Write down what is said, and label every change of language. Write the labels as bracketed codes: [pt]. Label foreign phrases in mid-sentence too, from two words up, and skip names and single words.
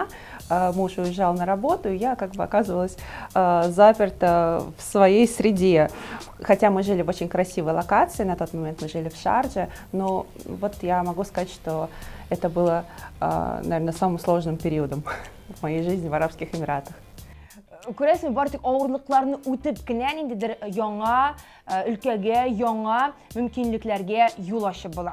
[ru] Муж уезжал на работу, и я как бы оказывалась заперта в своей среде. Хотя мы жили в очень красивой локации, на тот момент мы жили в Шардже, но вот я могу сказать, что это было, наверное, самым сложным периодом в моей жизни в Арабских Эмиратах. [tt] Көрәсең, бартык авырлыкларны үтеп кенә ниндидер яңа өлкәгә, яңа мөмкинлекләргә юл ачып була.